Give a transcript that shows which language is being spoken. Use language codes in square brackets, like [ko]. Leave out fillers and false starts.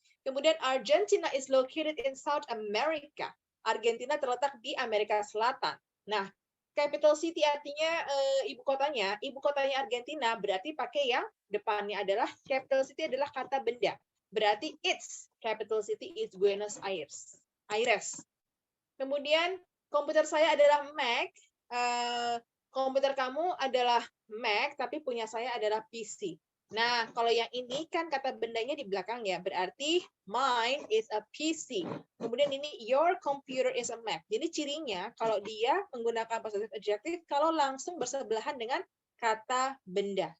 [en] Kemudian Argentina is located in South America. [id] Argentina terletak di Amerika Selatan. Nah, capital city artinya ibu kotanya Argentina berarti pakai yang depannya adalah capital city adalah kata benda. [en] Berarti its capital city is Buenos Aires. [id] Kemudian komputer saya adalah Mac. Komputer kamu adalah Mac, tapi punya saya adalah PC. Nah, kalau yang ini kan kata bendanya di belakang ya, berarti [en] mine is a PC. [id] Kemudian ini [en] your computer is a Mac. [id] Jadi cirinya kalau dia menggunakan possessive adjective, kalau langsung bersebelahan dengan kata benda.